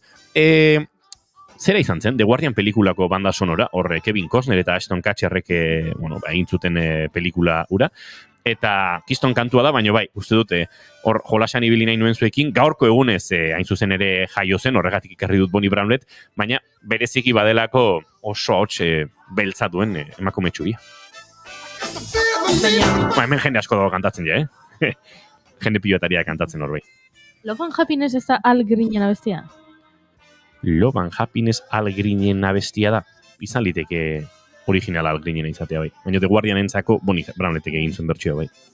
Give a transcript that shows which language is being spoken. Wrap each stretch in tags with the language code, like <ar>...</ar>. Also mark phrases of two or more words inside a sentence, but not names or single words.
<eu>Zera izan zen, The Guardian pelikulako</eu> <es>banda sonora,</es> <eu>hor Kevin Costner eta Ashton Kutcherrek egin zuten pelikula ura, eta kiston kantua da, baina bai, uste dute, hor jolasan ibili nahi nuen zuekin, gaurko egunez hain zuzen ere jaio zen, horregatik ikarri dut Bonnie Bramlett, baina bereziki badelako oso hots beltza duen emakume txuria. Hemen jende asko dago kantatzen ja, jende pilotaria kantatzen hor bai. Love and Happiness ez da Al Greenen abestia? Love and Happiness Al Greenen abestia da. Izan liteke original Al Greenen izatea bai. Baina The Guardian entzako Bonnie Bramlettek egin zuen bertsioa bai.</eu>